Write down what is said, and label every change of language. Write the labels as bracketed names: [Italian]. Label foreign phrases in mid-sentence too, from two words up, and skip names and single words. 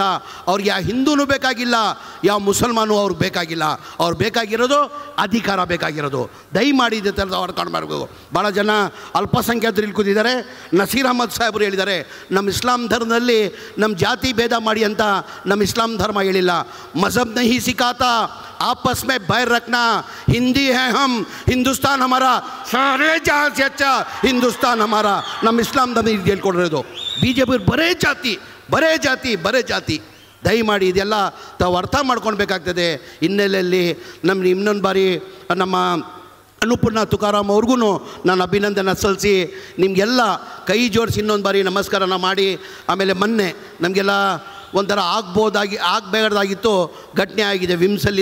[Kannada] ಅವ್ರಿಗೆ ಯಾವ ಹಿಂದೂನೂ ಬೇಕಾಗಿಲ್ಲ, ಯಾವ ಮುಸಲ್ಮಾನು ಅವ್ರಿಗೆ ಬೇಕಾಗಿಲ್ಲ. ಅವ್ರು ಬೇಕಾಗಿರೋದು ಅಧಿಕಾರ ಬೇಕಾಗಿರೋದು. ದಯಮಾಡಿ ಇದೇ ಥರದ ಅವ್ರು ಕಾಣಬಾರ್ದು. ಭಾಳ ಜನ ಅಲ್ಪಸಂಖ್ಯಾತರು ಇಲ್ಲಿ ಕೂತಿದ್ದಾರೆ. ನಸೀರ್ ಅಹಮದ್ ಸಾಹೇಬರು ಹೇಳಿದ್ದಾರೆ, ನಮ್ಮ ಇಸ್ಲಾಂ ಧರ್ಮದಲ್ಲಿ ನಮ್ಮ ಜಾತಿ ಭೇದ ಮಾಡಿ ಅಂತ ನಮ್ಮ ಇಸ್ಲಾಂ ಧರ್ಮ ಹೇಳಿಲ್ಲ. [Hindi] मज़हब नहीं सिखाता आपस में बैर रखना, हिंदी है हम, हिंदुस्तान हमारा, सारे जहाँ से अच्छा हिंदुस्तान हमारा. [Kannada] ನಮ್ಮ ಇಸ್ಲಾಂ ಧರ್ಮ ಇದು ಹೇಳ್ಕೊಡಿರೋದು. BJP ಬರೇ ಜಾತಿ. ದಯಮಾಡಿ ಇದೆಲ್ಲ ತಾವು ಅರ್ಥ ಮಾಡ್ಕೊಳ್ಬೇಕಾಗ್ತದೆ. ಹಿನ್ನೆಲೆಯಲ್ಲಿ ಇನ್ನೊಂದು ಬಾರಿ ನಮ್ಮ ಅನ್ನಪೂರ್ಣ ತುಕಾರಾಮ್ ಅವ್ರಿಗೂ ನಾನು ಅಭಿನಂದನೆ ಸಲ್ಲಿಸಿ ನಿಮಗೆಲ್ಲ ಕೈ ಜೋಡಿಸಿ ಇನ್ನೊಂದು ಬಾರಿ ನಮಸ್ಕಾರನ ಮಾಡಿ, ಆಮೇಲೆ ಮೊನ್ನೆ ನಮಗೆಲ್ಲ ಒಂಥರ ಆಗಬೇಕಾದಾಗಿತ್ತು ಘಟನೆ ಆಗಿದೆ ವಿಮ್ಸಲ್ಲಿ.